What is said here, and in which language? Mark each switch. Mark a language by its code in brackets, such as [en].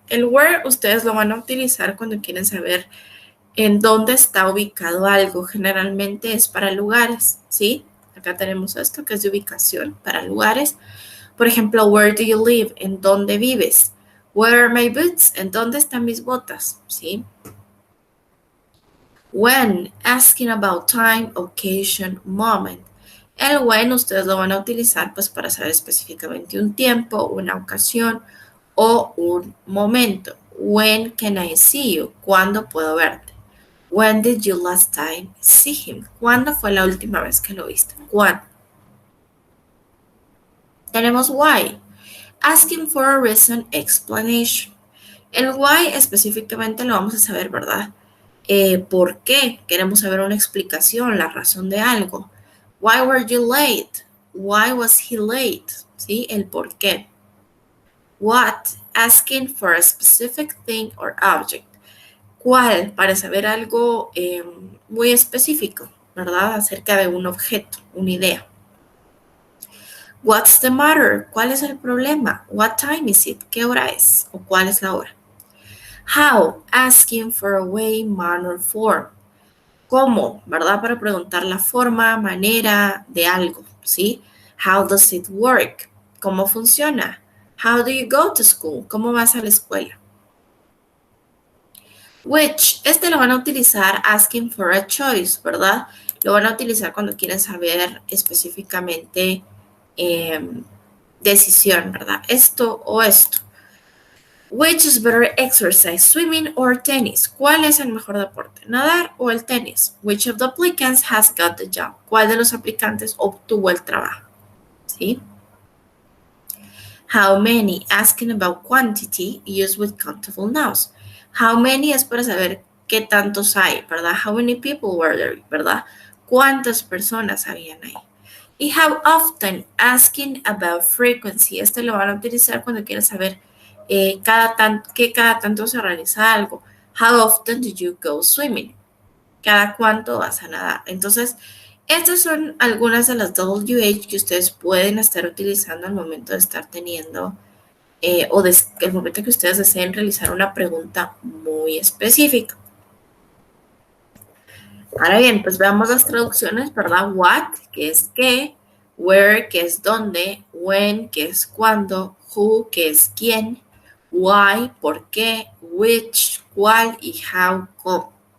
[es] El where ustedes lo van a utilizar cuando quieren saber en dónde está ubicado algo. Generalmente es para lugares, ¿sí? Acá tenemos esto que es de ubicación para lugares. [en] Por ejemplo, where do you live? [es] ¿En dónde vives? [en] Where are my boots? [es] ¿En dónde están mis botas? ¿Sí? [en] When, asking about time, occasion, moment. [es] El when ustedes lo van a utilizar pues para saber específicamente un tiempo, una ocasión o un momento. [en] When can I see you? [es] ¿Cuándo puedo verte? [en] When did you last time see him? [es] ¿Cuándo fue la última vez que lo viste? ¿Cuándo? Tenemos why. [en] Asking for a reason, explanation. [es] El why específicamente lo vamos a saber, ¿verdad? ¿Por qué? Queremos saber una explicación, la razón de algo. [en] Why were you late? Why was he late? [es] ¿Sí? El por qué. [en] What? Asking for a specific thing or object. [es] ¿Cuál? Para saber algo muy específico, ¿verdad? Acerca de un objeto, una idea. [en] What's the matter? [es] ¿Cuál es el problema? [en] What time is it? [es] ¿Qué hora es? ¿O cuál es la hora? How? [en] Asking for a way, manner, form. [es] ¿Cómo? ¿Verdad? Para preguntar la forma, manera de algo, ¿sí? [en] How does it work? [es] ¿Cómo funciona? [en] How do you go to school? [es] ¿Cómo vas a la escuela? Which, este lo van a utilizar [en] asking for a choice, [es] ¿verdad? Lo van a utilizar cuando quieren saber específicamente decisión, ¿verdad? Esto o esto. [en] Which is better exercise, swimming or tennis? [es] ¿Cuál es el mejor deporte, nadar o el tenis? [en] Which of the applicants has got the job? [es] ¿Cuál de los aplicantes obtuvo el trabajo? ¿Sí? [en] How many, asking about quantity, used with countable nouns. [es] How many es para saber qué tantos hay, ¿verdad? [en] How many people were there, [es] ¿verdad? ¿Cuántas personas habían ahí? [en] Y how often, asking about frequency. [es] Este lo van a utilizar cuando quieren saber que cada tanto se realiza algo. [en] How often do you go swimming? [es] Cada cuánto vas a nadar. Entonces, estas son algunas de las WH que ustedes pueden estar utilizando al momento de estar teniendo el momento que ustedes deseen realizar una pregunta muy específica. Ahora bien, pues veamos las traducciones, ¿verdad? What, que es qué, where, que es dónde, when, que es cuándo, who, que es quién, why, por qué, which, cuál y how, cómo.